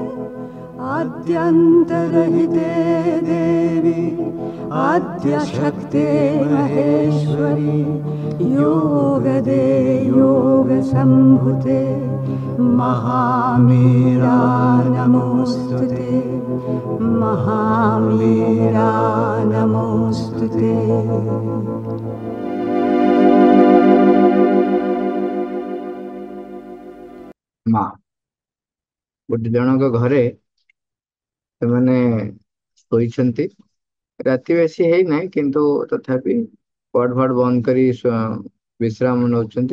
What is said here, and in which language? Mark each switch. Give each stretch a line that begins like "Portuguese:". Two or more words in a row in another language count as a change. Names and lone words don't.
Sanskrit: आद्यन्तरहिते देवी आद्यशक्ते महेश्वरी योगदे योगसम्भुते महामीरा नमोऽस्तुते महामीरा नमोऽस्तुते।
Odia: ମା ଗୋଟେ ଜଣଙ୍କ ଘରେ ସେମାନେ ଶୋଇଛନ୍ତି। ରାତି ବେଶୀ ହେଇନାହିଁ କିନ୍ତୁ ତଥାପି କବାଟ ଫାଟ ବନ୍ଦ କରି ବିଶ୍ରାମ ନେଉଛନ୍ତି।